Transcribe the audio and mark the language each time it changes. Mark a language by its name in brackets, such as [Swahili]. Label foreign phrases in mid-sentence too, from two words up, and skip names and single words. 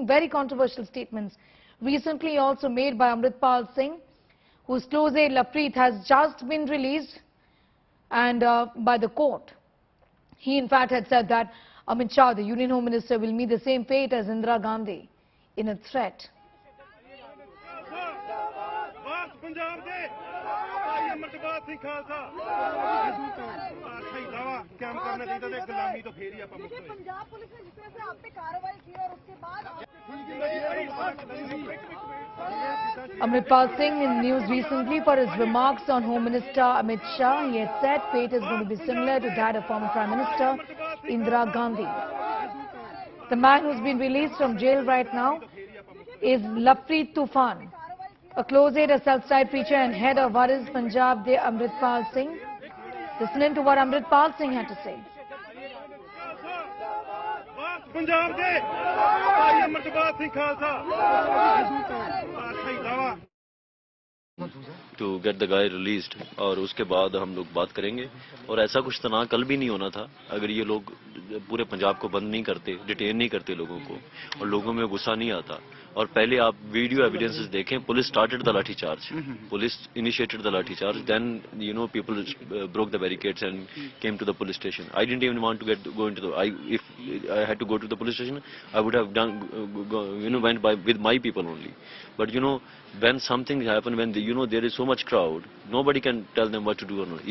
[English] Very controversial statements recently also made by Amritpal Singh, whose close aide Lovepreet has just been released and by the court. He in fact had said that Amritsar, the Union Home Minister, will meet the same fate as Indira Gandhi in a threat. [Punjabi] ਪੰਜਾਬ ਦੇ ਭਾਈ ਅਮਰਤਪਾਲ ਸਿੰਘ ਖਾਲਸਾ ਸ਼ਹੀਦਾਂ ਵਾ ਕੰਮ ਕਰਨਾ ਚਾਹੀਦਾ ਤੇ ਗੁਲਾਮੀ ਤੋਂ ਫੇਰ ਹੀ ਆਪਾਂ ਮੁਕਤ ਹੋਏ। [Hindi] पंजाब पुलिस ने जिस तरह से आप पे कार्रवाई की और उसके बाद [English] Amritpal Singh in news recently for his remarks on Home Minister Amit Shah. He had said fate is going to be similar to that of former Prime Minister Indira Gandhi. The man who's been released from jail right now is Lovepreet Toofan, a close aide, a self-styled preacher and head of what is Punjab de Amritpal Singh. Listen in to what Amritpal Singh had to say. [Punjabi] ਪੰਜਾਬ ਦੇ ਭਾਈ ਅਮਰਤਪਾਲ ਸਿੰਘ ਖਾਲਸਾ ਸ਼ਹੀਦਾਂ ਵਾ [English] to get the guy released [Hindi] और उसके बाद हम लोग बात करेंगे। और ऐसा कुछ तनाव कल भी नहीं होना था अगर ये लोग पूरे पंजाब को बंद नहीं करते, डिटेन नहीं करते लोगों को और लोगों में गुस्सा नहीं आता। और पहले आप [English] video evidences [Hindi] देखें, [English] police started the lathi charge, police initiated the lathi charge, then you know people broke the barricades and came to the police station. I didn't even want to go into the if I had to go to the police station, I would have went with my people only. But when something happen, when there is so much crowd, nobody can tell them what to do or not.